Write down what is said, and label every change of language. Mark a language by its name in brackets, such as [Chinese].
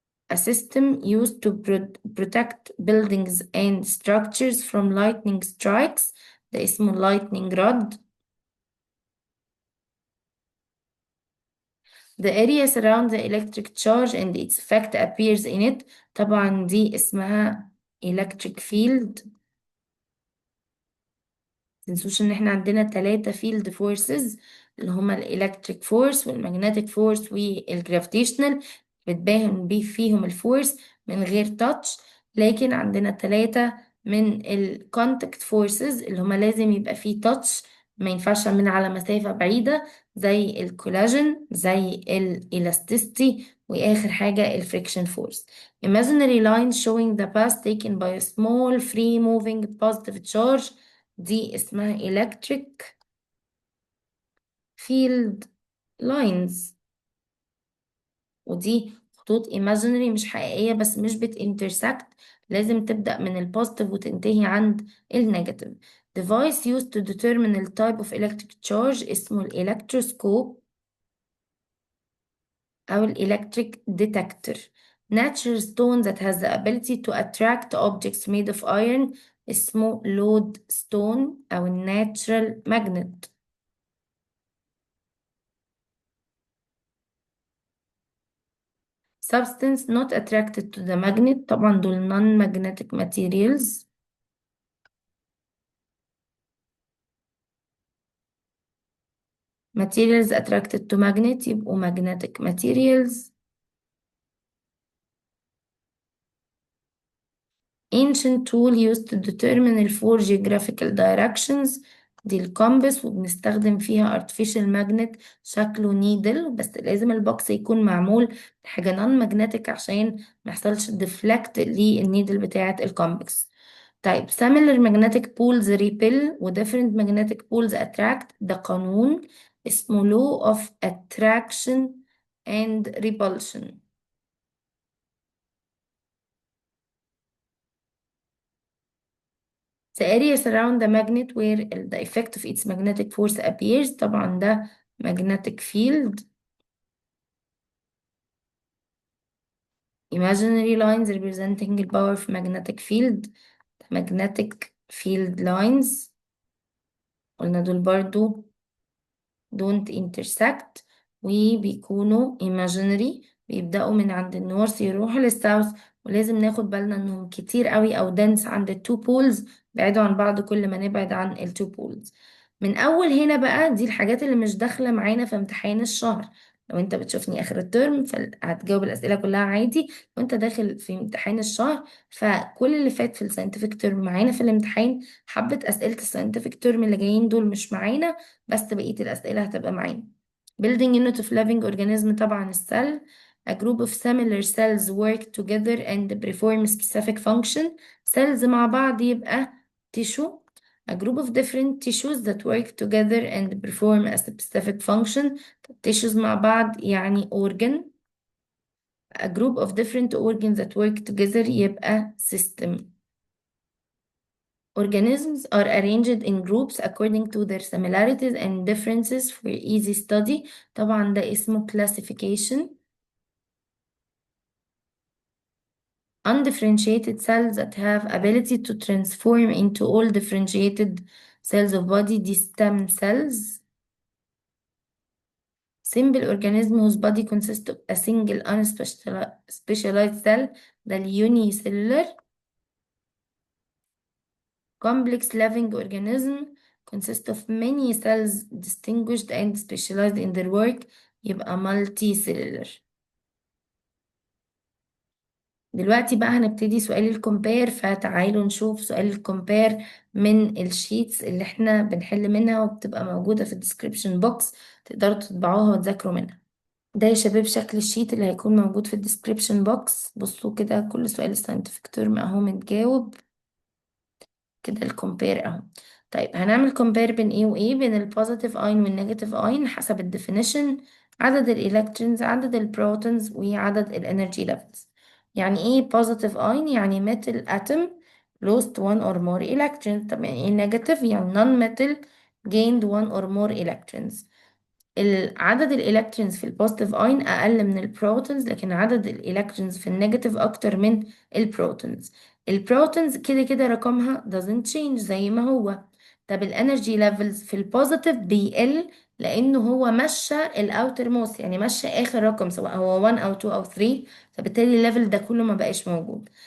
[English] a system used to protect buildings and structures from lightning strikes، [Arabic] ده اسمه [English] lightning rod. The area surrounds the electric charge and its effect appears in it، [Arabic] طبعا دي اسمها [English] electric field. [Arabic] متنسوش ان احنا عندنا ثلاثة field forces اللي هما الالكتريك فورس والمagnetic فورس والجرافيتيشنال، بتباهم بيه فيهم الفورس من غير تاتش. لكن عندنا ثلاثة من الكونتاكت فورسز اللي هما لازم يبقى فيه تاتش، ما ينفعش من على مسافة بعيدة، زي الكولاجين، زي الالاستيستي، واخر حاجة الفريكشن فورس. [English] Imaginary line showing the path taken by a small free moving positive charge، [Arabic] دي اسمها [English] electric field lines. [Arabic] ودي خطوط imaginary مش حقيقية بس مش بتintersect، لازم تبدأ من البوزيتيف وتنتهي عند النيجاتيف. [English] device used to determine the type of electric charge [Arabic] اسمه الإلكتروسكوب أو [English] electric detector. natural stone that has the ability to attract objects made of iron [Arabic] اسمه [English] lodestone أو natural magnet. substance not attracted to the magnet. [Arabic] طبعا دول [English] non-magnetic materials. materials attracted to magnet [Arabic] يبقوا [English] magnetic materials. ancient tool used to determine the four geographical directions. [Arabic] دي الكومبس، وبنستخدم فيها [English] artificial magnet [Arabic] شكله نيدل، بس لازم البوكس يكون معمول بحاجة نون magnetic عشان ما يحصلش deflect للنيدل بتاعة الكومبس. [English] طيب similar magnetic poles repel و different magnetic poles attract، [Arabic] ده قانون اسمه [English] law of attraction and repulsion. The area surround the magnet where the effect of its magnetic force appears. [Arabic] طبعا ده [English] magnetic field. Imaginary lines representing the power of magnetic field. magnetic field lines [Arabic] قلنا دول برضو [English] don't intersect [Arabic] وبيكونوا imaginary، بيبدأوا من عند النورث يروحوا للساوث، ولازم ناخد بالنا انهم كتير قوي او dense عند التو بولز، بعيدوا عن بعض كل ما نبعد عن التو بولز. من اول هنا بقى دي الحاجات اللي مش داخلة معانا في امتحان الشهر. لو انت بتشوفني اخر الترم فهتجاوب الاسئلة كلها عادي، وانت داخل في امتحان الشهر فكل اللي فات في الساينتفك ترم معانا في الامتحان. حبة اسئلة الساينتفك ترم اللي جايين دول مش معانا، بس بقية الأسئلة هتبقى معانا. [English] building unit of living organism [Arabic] طبعا السل. [English] a group of similar cells work together and perform specific function. [Arabic] cells مع بعض يبقى tissue. [English] a group of different tissues that work together and perform a specific function. [Arabic] tissues مع بعض يعني organ. [English] a group of different organs that work together [Arabic] يبقى [English] system. Organisms are arranged in groups according to their similarities and differences for easy study. [Arabic] طبعا ده اسمه classification. [English] Undifferentiated cells that have ability to transform into all differentiated cells of body [Arabic] دي [English] stem cells. Simple organism whose body consists of a single unspecialized cell ده unicellular. Complex living organism consists of many cells distinguished and specialized in their work [Arabic] يبقى [English] multicellular. [Arabic] دلوقتي بقى هنبتدي سؤال الكومبير، فتعالوا نشوف سؤال الكومبير من الشيتس اللي احنا بنحل منها وبتبقى موجودة في الديسكريبشن بوكس، تقدروا تطبعوها وتذاكروا منها. ده يا شباب شكل الشيت اللي هيكون موجود في الديسكريبشن بوكس. بصوا كده كل سؤال الساينتفك ترم اهو متجاوب كده الكومبير اهو. طيب هنعمل كومبير بين ايه وايه؟ بين البوزيتيف اين والنيجاتيف اين حسب الديفينيشن. عدد الالكترونز، عدد البروتونز، وعدد الانرجي ليفلز. يعني ايه بوزيتيف اين؟ يعني [English] metal atom lost one or more electrons. [Arabic] طب يعني ايه نيجاتيف؟ يعني [English] non metal gained one or more electrons. [Arabic] عدد الالكترونز في البوزيتيف اين اقل من البروتونز، لكن عدد الالكترونز في النيجاتيف اكتر من البروتونز. البروتونز كده كده رقمها [English] doesn't change [Arabic] زي ما هو. طب الانرجي ليفلز في البوزيتيف بيقل لانه هو مشى الاوتر موست، يعني مشى اخر رقم سواء هو 1 او 2 او 3، فبالتالي الليفل ده كله ما بقاش موجود.